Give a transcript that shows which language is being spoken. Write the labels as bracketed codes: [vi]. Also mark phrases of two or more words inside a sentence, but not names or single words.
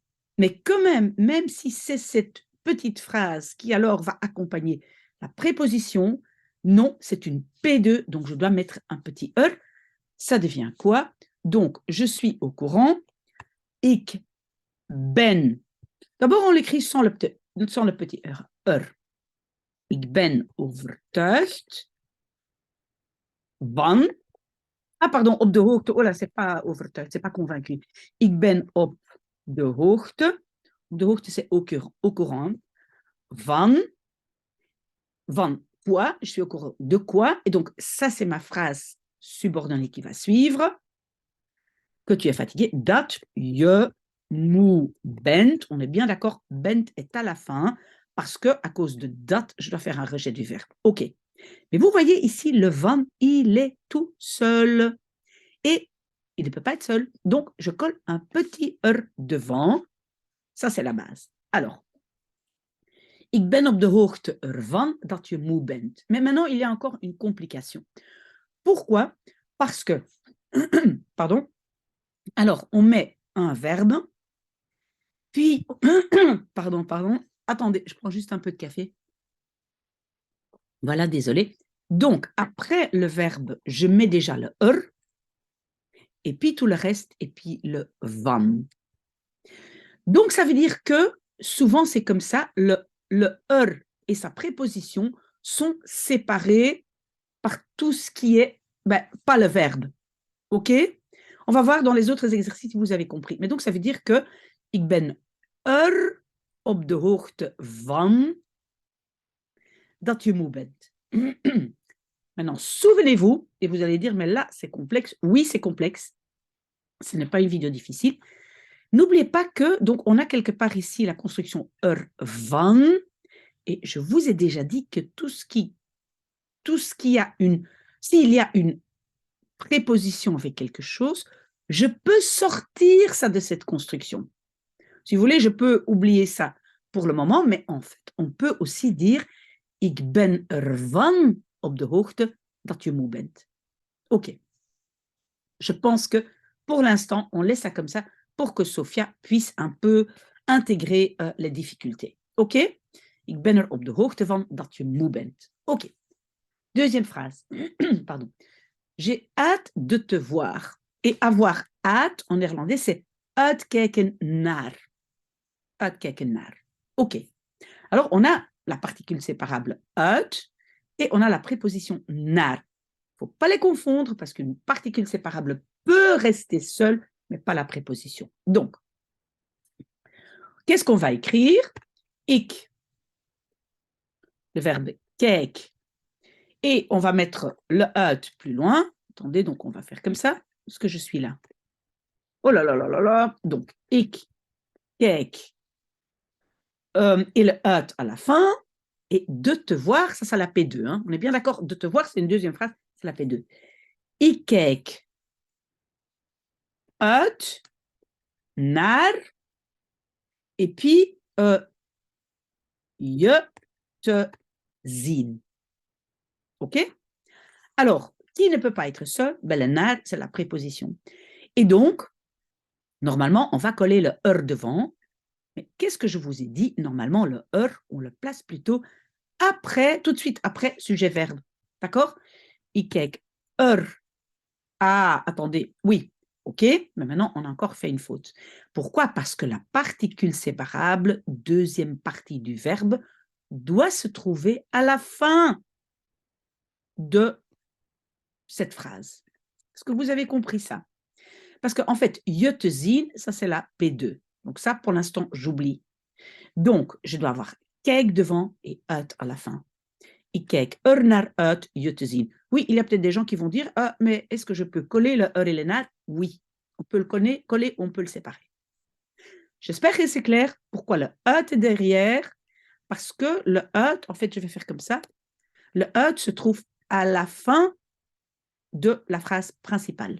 [fr] Mais quand même si c'est cette petite phrase qui alors va accompagner la préposition, non, c'est une P2, donc je dois mettre un petit E. Ça devient quoi? Donc, je suis au courant. [nl] Ik ben. [fr] D'abord, on l'écrit sans le petit R. [nl] Ik ben overtuigd van. [fr] Ah, pardon, [nl] op de hoogte. [fr] Oh là, c'est pas overtuigd, c'est pas convaincu. [nl] Ik ben op de hoogte. Op de hoogte, [fr] c'est au courant. Van. Van quoi? Je suis au courant de quoi? Et donc, ça, c'est ma phrase subordonnée qui va suivre. Que tu es fatigué. [nl] Dat je moe bent. [fr] On est bien d'accord, bent est à la fin parce que à cause de dat, je dois faire un rejet du verbe. OK. Mais vous voyez ici, le van, il est tout seul. Et il ne peut pas être seul. Donc, je colle un petit devant. Ça, c'est la base. Alors, [nl] ik ben op de hoogte ervan dat je moe bent. [fr] Mais maintenant, il y a encore une complication. Pourquoi? Parce que, pardon, alors, on met un verbe, puis, pardon, attendez, je prends juste un peu de café. Voilà, désolé. Donc, après le verbe, je mets déjà le et puis tout le reste, et puis le van. Donc, ça veut dire que souvent, c'est comme ça, le et sa préposition sont séparés par tout ce qui est, pas le verbe. OK? On va voir dans les autres exercices si vous avez compris. Mais donc, ça veut dire que [nl] ik ben op de hoogte van dat je moe bent. [fr] Maintenant, souvenez-vous, et vous allez dire, mais là, c'est complexe. Oui, c'est complexe. Ce n'est pas une vidéo difficile. N'oubliez pas que, donc, on a quelque part ici la construction van, et je vous ai déjà dit que tout ce qui a s'il y a une préposition avec quelque chose, je peux sortir ça de cette construction. Si vous voulez, je peux oublier ça pour le moment, mais en fait, on peut aussi dire [nl] ik ben ervan op de hoogte dat je moe bent. [fr] OK. Je pense que pour l'instant, on laisse ça comme ça pour que Sophia puisse un peu intégrer les difficultés. OK? [nl] Ik ben er op de hoogte van dat je moe bent. Oké. [fr] Deuxième phrase. Pardon. J'ai hâte de te voir. Et avoir hâte, en néerlandais, c'est [nl] uitkijken naar. Uitkijken naar. [fr] OK. Alors, on a la particule séparable uit et on a la préposition naar. Il ne faut pas les confondre parce qu'une particule séparable peut rester seule, mais pas la préposition. Donc, qu'est-ce qu'on va écrire? Ik, le verbe kijk. Et on va mettre le uit plus loin. Attendez, donc on va faire comme ça. Est-ce que je suis là? Oh là là là là là. Donc, [nl] ik, kijk. [fr] Et le uit à la fin. Et de te voir, ça c'est la P2. Hein. On est bien d'accord? De te voir, c'est une deuxième phrase, c'est la P2. [nl] Ik kijk uit naar. [fr] Et puis, [nl] je te zien. [fr] OK? Alors, qui ne peut pas être seul? Ben, le naar, c'est la préposition. Et donc, normalement, on va coller le devant. Mais qu'est-ce que je vous ai dit? Normalement, le on le place plutôt après, tout de suite après sujet-verbe. D'accord? Ik kijk Ah, attendez, oui, OK, mais maintenant, on a encore fait une faute. Pourquoi? Parce que la particule séparable, deuxième partie du verbe, doit se trouver à la fin de cette phrase. Est-ce que vous avez compris ça? Parce qu'en fait, [nl] je te zien, [fr] ça c'est la P2. Donc ça, pour l'instant, j'oublie. Donc, je dois avoir kijk devant et uit à la fin. [nl] Ik kijk naar uit je te zien. [fr] Oui, il y a peut-être des gens qui vont dire, ah, mais est-ce que je peux coller le et le naar? Oui, on peut le coller, on peut le séparer. J'espère que c'est clair. Pourquoi le uit est derrière? Parce que le uit, en fait, je vais faire comme ça. Le uit se trouve à la fin de la phrase principale.